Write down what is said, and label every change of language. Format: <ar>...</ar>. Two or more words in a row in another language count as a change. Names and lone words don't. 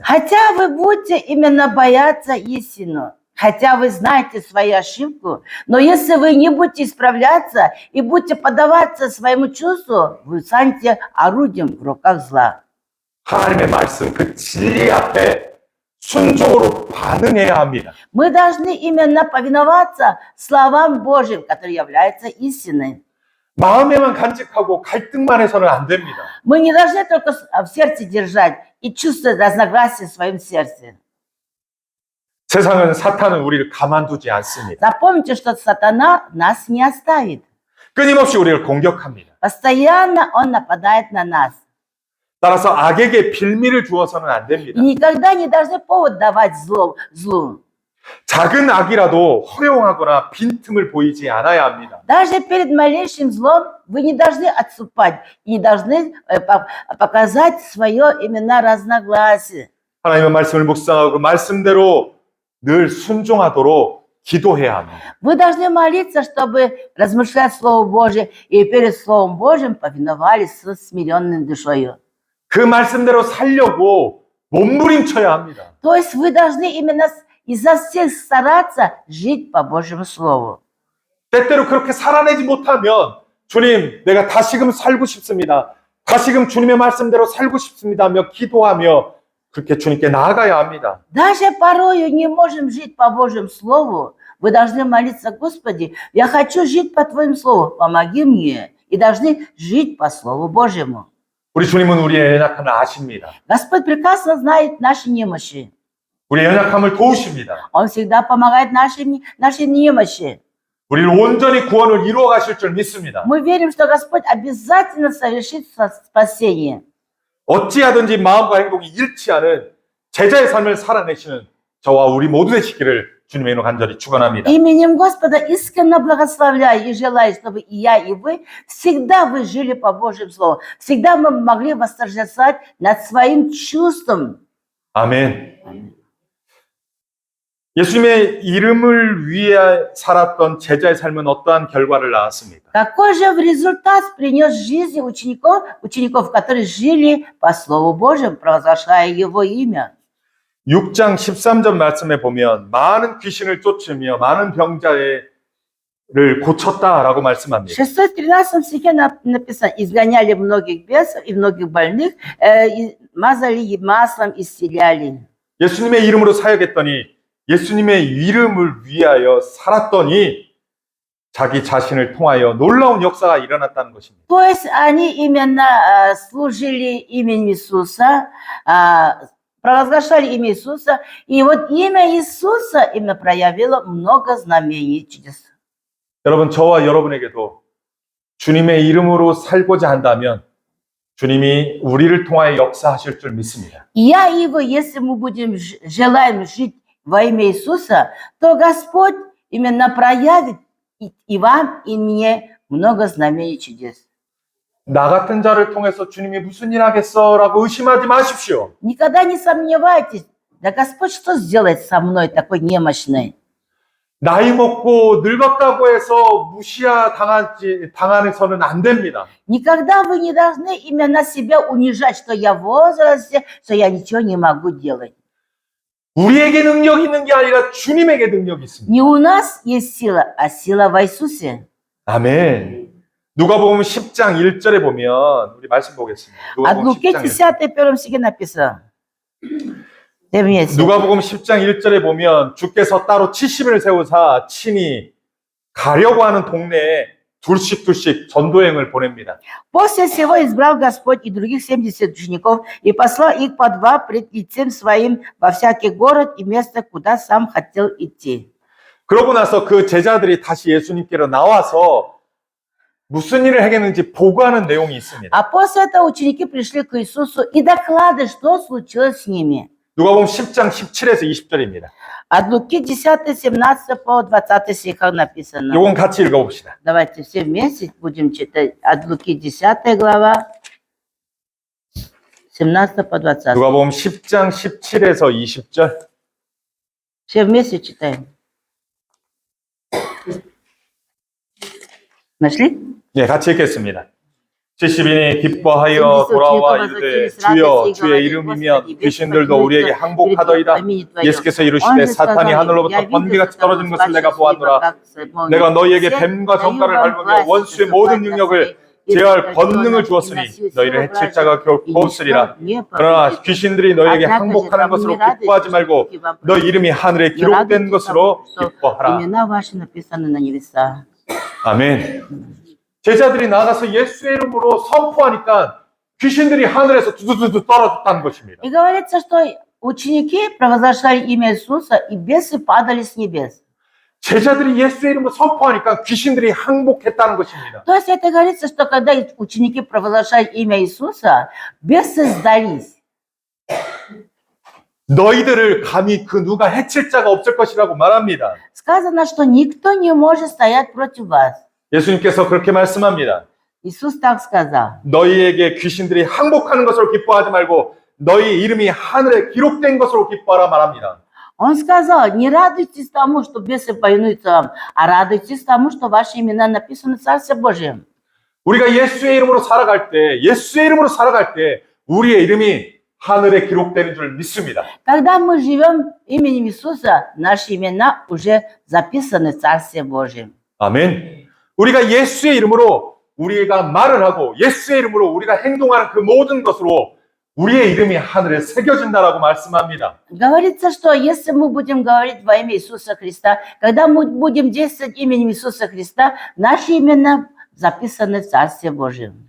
<ru>Хотя вы будете именно бояться истину, хотя вы знаете свою ошибку, но если вы не будете исправляться и будете поддаваться своему чувству, вы станете орудием в руках зла.</ru> <ko>하나님의 말씀, 그 진리 앞에 순종으로 반응해야 합니다.</ko> <ru>Мы должны именно повиноваться словам Божьим, которые являются истиной.</ru> <ko>마음에만 간직하고 갈등만 해서는 안 됩니다.</ko> <ru>Мы не должны только в сердце держать и чувствовать разногласия в своем сердце.</ru> <ko>세상은, 사탄은 우리를 가만두지 않습니다.</ko> <ru>Запомните, что сатана нас не оставит.</ru> <ko>끊임없이 우리를 공격합니다.</ko> <ru>Постоянно он нападает на нас.</ru> <ko>따라서 악에게 빌미를 주어서는 안 됩니다.</ko> <ru>И никогда не должны повод давать злу.</ru> <ko>작은 악이라도 허용하거나 빈틈을 보이지 않아야 합니다.</ko> <ru>Даже перед малейшим злом вы не должны отступать, и не должны показать свое именно разногласие.</ru> <ko>하나님의 말씀을 묵상하고 그 말씀대로 늘 순종하도록 기도해야 합니다.</ko> <ru>Вы должны молиться, чтобы размышлять Слово Божие, и перед Словом Божьим повиновались со смиренной душою.</ru> <ko>그 말씀대로 살려고 몸부림쳐야 합니다.</ko> <ru>То есть вы должны именно изо всех стараться жить по Божьему Слову.</ru> <ko>때때로 그렇게 살아내지 못하면 주님, 내가 다시금 살고 싶습니다. 다시금 주님의 말씀대로 살고 싶습니다 하며 기도하며 그렇게 주님께 나아가야 합니다.</ko> <ru>Даже порою не можем жить по Божьему Слову. Вы должны молиться: Господи, я хочу жить по Твоему Слову, помоги мне. И должны жить по Слову Божьему.</ru> <ko>우리 주님은 우리의 연약함을 아십니다.</ko> <ru>Господь прекрасно знает наши немощи.</ru> <ko>우리의 연약함을 도우십니다.</ko> <ru>Он всегда помогает нашей немощи.</ru> <ko>우리를 온전히 구원을 이루어 가실 줄 믿습니다.</ko> <ru>Мы верим, что Господь обязательно совершит спасение.</ru> <ko>어찌하든지 마음과 행동이 일치하는 제자의 삶을 살아내시는 저와 우리 모두 되시기를 주님의 이름으로 간절히 축원합니다.</ko> <ru>Именем Господа искренне благословляю и желаю, чтобы и я, и вы всегда вы жили по Божьему Слову. Всегда мы могли восторжествовать над своим чувством.</ru> <ko>아멘. 예수님의 이름을 위해 살았던 제자의 삶은 어떠한 결과를 낳았습니까?</ko> <ru>Какой же результат принес жизни учеников, которые жили по Слову Божьему, провозглашая Его имя?</ru> <ko>6장 13절 말씀에 보면 많은 귀신을 쫓으며 많은 병자를 고쳤다라고 말씀합니다.</ko> <ru>В 613 стихе написано: изгоняли многих бесов и многих больных, мазали маслом, исцеляли.</ru> <ko>예수님의 이름으로 사역했더니 예수님의 이름을 위하여 살았더니 자기 자신을 통하여 놀라운 역사가 일어났다는 것입니다.</ko> <ru>То есть они именно служили именем Иисуса, провозглашали имя Иисуса, и вот имя Иисуса именно проявило много знамений и чудес.</ru> <ko>여러분, 저와 여러분에게도 주님의 이름으로 살고자 한다면 주님이 우리를 통하여 역사하실 줄 믿습니다.</ko> <ru>Я и вы, если мы желаем жить во имя Иисуса, то Господь именно проявит и вам, и мне много знамений и чудес.</ru> <ko>나 같은 자를 통해서 주님이 무슨 일 하겠어라고 의심하지 마십시오.</ko> <ru>Никогда не сомневайтесь, да Господь что сделает со мной такой немощной?</ru> <ko>나이 먹고 늙었다고 해서 당해서는 안 됩니다.</ko> <ru>Никогда вы не должны именно себя унижать, что я в возрасте, что я ничего не могу делать.</ru> <ko>우리에게 능력이 있는 게 아니라 주님에게 능력이 있습니다.</ko> <ru>Не у нас есть сила, а сила в Иисусе.</ru> <ko>아멘. 누가복음 10장 1절에 보면 우리 말씀 보겠습니다.</ko> <ru>От Луки 10:1 стихе написано.</ru> <ko>누가복음 10장 1절에 보면 주께서 따로 70인을 세우사 친히 가려고 하는 동네에 둘씩 전도행을 보냅니다.</ko> <ru>После всего избрал Господь и других 70 учеников и послал их по два пред лицем своим во всякий город и место, куда сам хотел идти.</ru> <ko>그러고 나서 그 제자들이 다시 예수님께로 나와서 무슨 일을 하겠는지 보고하는 내용이 있습니다.</ko> <ru>А после этого ученики пришли к Иисусу и докладывали, что случилось с ними.</ru> <ko>누가복음 10장 17에서 20절입니다.</ko> <ru>От Луки 10, 17 по 20 стихах написано.</ru> <ko>요건 같이 읽어봅시다.</ko> <ru>Давайте все вместе будем читать. От Луки 10 глава, 17 по 20.</ru> <ko>누가복음 10장 17에서 20절.</ko> <ru>Все вместе читаем. Нашли?</ru> <ko>네, 같이 읽겠습니다. 70인이 기뻐하여 돌아와 이르되 주여 주의 이름이면 귀신들도 우리에게 항복하더이다. 예수께서 이르시되 사탄이 하늘로부터 번개같이 떨어지는 것을 내가 보았노라. 내가 너희에게 뱀과 정갈을 밟으며 원수의 모든 능력을 제어할 권능을 주었으니 너희를 해칠 자가 결코 없으리라. 그러나 귀신들이 너희에게 항복하는 것으로 기뻐하지 말고 너희 이름이 하늘에 기록된 것으로 기뻐하라. 아멘. 제자들이 나가서 예수의 이름으로 선포하니까 귀신들이 하늘에서 두두두두 떨어졌다는 것입니다.</ko> <ru>И говорится, что ученики провозглашали имя Иисуса, и бесы падали с небес.</ru> <ko>제자들이 예수의 이름으로 선포하니까 귀신들이 항복했다는 것입니다.</ko> <ru>То есть это говорится, что когда ученики провозглашали имя Иисуса, бесы сдались.</ru> <ko>너희들을 감히 그 누가 해칠 자가 없을 것이라고 말합니다.</ko> <ru>Сказано, что никто не может стоять против вас.</ru> <ko>예수님께서 그렇게 말씀합니다.</ko> <ru>Иисус так сказал.</ru> <ko>너희에게 귀신들이 항복하는 것으로 기뻐하지 말고 너희 이름이 하늘에 기록된 것으로 기뻐하라 말합니다.</ko> <ru>Он сказал, не радуйтесь тому, что бесы повинуются вам, а радуйтесь тому, что ваши имена написаны в Царстве Божьем.</ru> <ko>우리가 예수의 이름으로 살아갈 때 우리의 이름이 하늘에 기록되는 줄 믿습니다.</ko> <ru>Когда мы живем именем Иисуса, наши имена уже записаны в Царстве Божьем.</ru> <ko>아멘. 우리가 예수의 이름으로 우리가 말을 하고 예수의 이름으로 우리가 행동하는 그 모든 것으로 우리의 이름이 하늘에 새겨진다라고 말씀합니다.</ko> <ru>Говорится, что если мы будем говорить во имя Иисуса Христа, когда мы будем действовать именем Иисуса Христа, наши имена записаны в Царстве Божьем.</ru>